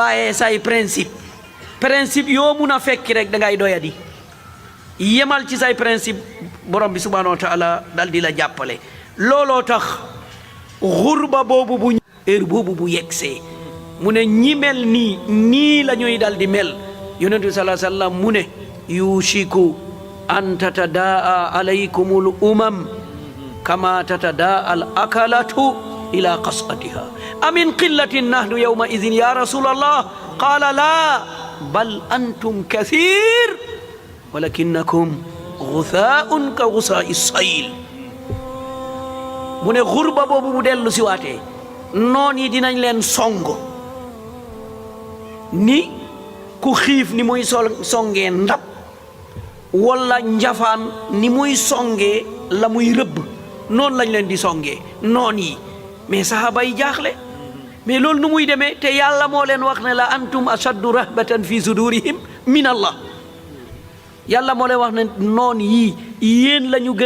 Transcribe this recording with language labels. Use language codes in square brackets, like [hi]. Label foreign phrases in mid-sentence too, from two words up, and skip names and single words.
[wo] bàyyee say principe yoo mun a fekki rek da ngay doyadi yemal ci say principe borom bi [ar] سبحانه وتعالى [wo] dal di la jàppale looloo tax xurba boobu bu heure boobu bu yegsee mu ne ñi mel nii la ñuy dal di mel yonent bi [ar] صلى الله عليه وسلم [wo] mu ne [ar] يوشك أن تتداعى عليكم الأمم كما تتداعى الأكلة إلى قصعتها أمن قلة نحن يومئذ يا رسول الله قال لا بل أنتم كثير ولكنكم غثاء كغثاء سيل [wo] mu ne xurba boobu bu dellu si waatee noon yi dinañ leen songo ni ku xiif ni muy songee ndab walla njafaan ni muy songee la muy rëbb noonu lañ leen di songee noon yi mais sahaba yi jaaxle mais loolu nu muy demee te yàlla moo leen wax ne [ar] لأنتم أشد رهبة في صدورهم من الله [wo] yàlla moo leen wax ne noon yii yéen la ñu gën